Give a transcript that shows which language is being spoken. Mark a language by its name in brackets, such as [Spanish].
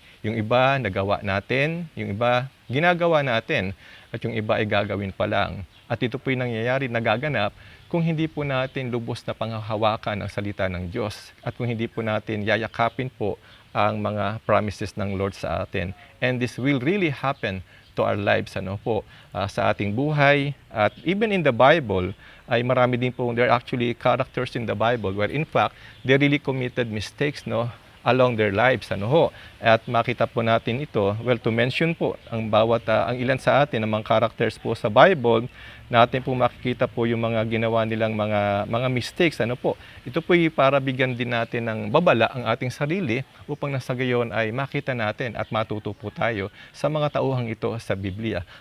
[Filipino] Yung iba nagawa natin, yung iba ginagawa natin, at yung iba ay gagawin pa lang. At ito po ay nangyayari, nagaganap, kung hindi po natin lubos na panghahawakan ang salita ng Diyos, at kung hindi po natin yayakapin po ang mga promises ng Lord sa atin. [English] And this will really happen to our lives, [Filipino] sa ating buhay. [English] At even in the Bible, [Filipino] ay marami din po, [English] there are actually characters in the Bible where in fact, they really committed mistakes, along their lives. [Filipino] At makita po natin ito, [English] well, to mention [Filipino] po, ang ilan sa atin, ang mga characters po sa Bible, natin po makikita po yung mga ginawa nilang mga mistakes. Ito po para bigyan din natin ng babala ang ating sarili, upang nasa gayon ay makita natin at matuto po tayo sa mga tauhang ito sa Biblia.